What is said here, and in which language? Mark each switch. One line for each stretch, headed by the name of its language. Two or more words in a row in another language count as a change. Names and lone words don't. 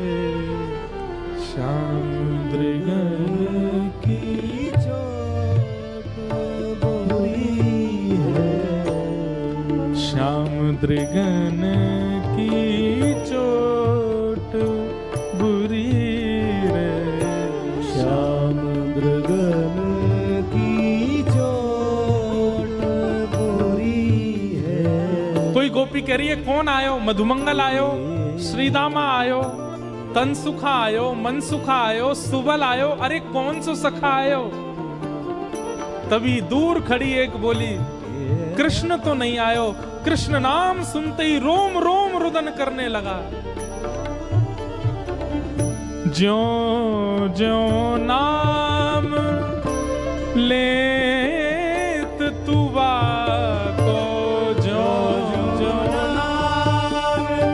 Hindi: श्याम दृगन की चोट बुरी है, श्याम दृगन की चोट बुरी रे, श्याम दृगन की चोट बुरी है। कोई गोपी कह रही है कौन आयो, मधुमंगल आयो, श्रीदामा आयो, तनसुखा आयो, मनसुखा आयो, सुबल आयो, अरे कौन सो सखा आयो। तभी दूर खड़ी एक बोली, कृष्ण तो नहीं आयो। कृष्ण नाम सुनते ही रोम रोम रुदन करने लगा। ज्यों ज्यों नाम लेत तुवा को, ज्यों ज्यों नाम